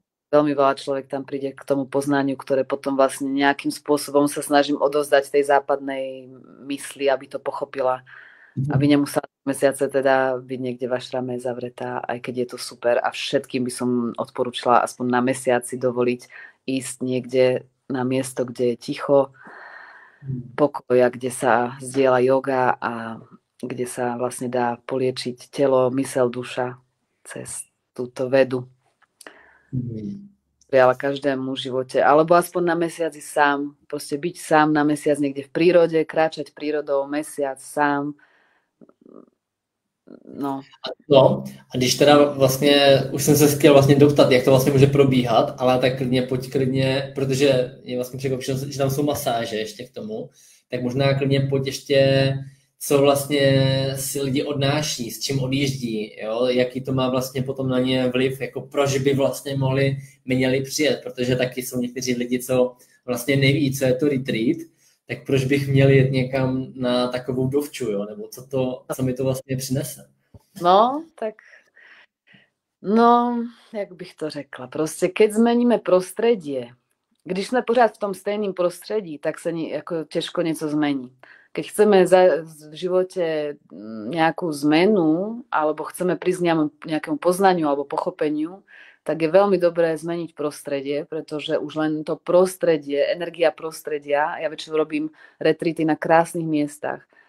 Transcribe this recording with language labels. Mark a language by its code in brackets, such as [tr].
[sk] veľmi veľa človek tam príde k tomu poznaniu, ktoré potom vlastne nejakým spôsobom sa snažím odovzdať tej západnej mysli, aby to pochopila, aby nemusela mesiace teda byť niekde v ašrame zavretá, aj keď je to super a všetkým by som odporúčila aspoň na mesiaci dovoliť ísť niekde na miesto, kde je ticho, pokoja, kde sa zdieľa yoga a kde sa vlastne dá poliečiť telo, myseľ, duša cez túto vedu. Prijala každému v živote, alebo aspoň na mesiac sám, proste byť sám na mesiac niekde v prírode, kráčať prírodou mesiac sám. No. [cs] No, a když teda vlastně, už jsem se chtěl vlastně doptat, jak to vlastně může probíhat, ale tak pojď klidně, protože je vlastně překvapilo, že tam jsou masáže ještě k tomu, tak možná klidně pojď ještě, co vlastně si lidi odnáší, s čím odjíždí, jo? Jaký to má vlastně potom na ně vliv, jako proč by vlastně měli přijet, protože taky jsou někteří lidi, co vlastně neví, co je to retreat, tak proč bych měl jet někam na takovou dovču, jo? Nebo co mi to vlastně přinese? No, tak jak bych to řekla, prostě [sk] keď zmeníme prostredie, [cs] když jsme pořád v tom stejným prostredí, tak se jako těžko něco zmení. [sk] Keď chceme v živote nejakú zmenu alebo chceme prísť k nejakému poznaniu alebo pochopeniu, tak je veľmi dobré zmeniť prostredie, pretože už len to prostredie, energia prostredia, ja väčšinou robím retreaty na krásnych miestach.